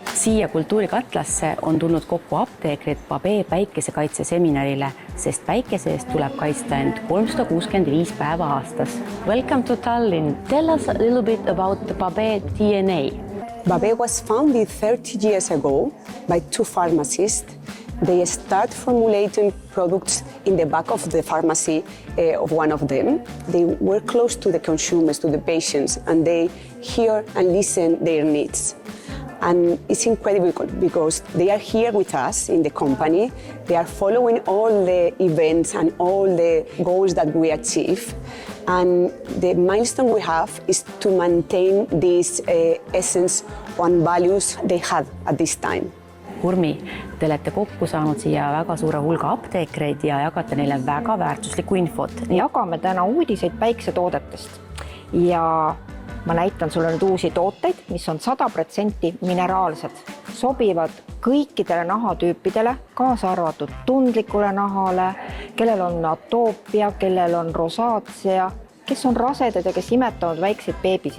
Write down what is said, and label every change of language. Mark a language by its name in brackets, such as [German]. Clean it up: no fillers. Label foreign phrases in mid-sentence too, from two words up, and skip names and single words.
[Estonian] Siia kultuurikatlasse on tulnud kokku apteekrid Babee päikesekaitseseminarile, sest päikese eest tuleb kaitsta end 365 päeva aastas. [English] Welcome to Tallinn. Tell us a little bit about the Babee DNA. Babee was founded 30 years ago by two pharmacists. They start formulating products in the back of the pharmacy of one of them. They were close to the consumers, to the patients, and they hear and listen their needs. And it's incredible because they are here with us in the company. They are following all the events and all the goals that we achieve. And the milestone we have is to maintain this essence and values they had at this time. [Estonian] Urmi, te olete kokku saanud siia väga suure hulga apteekreid ja jagate neile väga väärtuslikku infot. Jagame täna uudiseid päiksetoodetest ja ma näitan sulle nüüd uusi tooteid, mis on 100% mineraalsed. Sobivad kõikidele nahatüüpidele, kaasa arvatud tundlikule nahale, kellel on atoopia, kellel on rosaatsia, kes on rasedad ja kes imetavad väikseid beebisid.